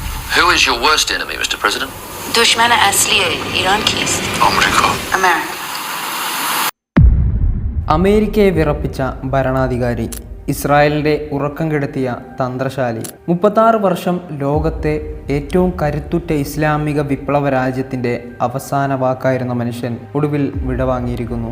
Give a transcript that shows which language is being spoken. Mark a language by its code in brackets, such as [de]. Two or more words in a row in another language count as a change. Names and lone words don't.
[en] Who is your worst enemy, Mr. President? [hi] दुश्मन असली है ईरान कीस्ट [en] America. [hi] अमेरिका [ml] അമേരിക്കയെ വിറപ്പിച്ച ഭരണാധികാരി, ഇസ്രായേലിൻ്റെ ഉറക്കം കെടുത്തിയ തന്ത്രശാലി, 36 വർഷം ലോകത്തെ ഏറ്റവും കരുത്തുറ്റ ഇസ്ലാമിക വിപ്ലവ രാജ്യത്തിൻ്റെ അവസാന വാക്കായിരുന്ന മനുഷ്യൻ ഒടുവിൽ വിടവാങ്ങിയിരിക്കുന്നു.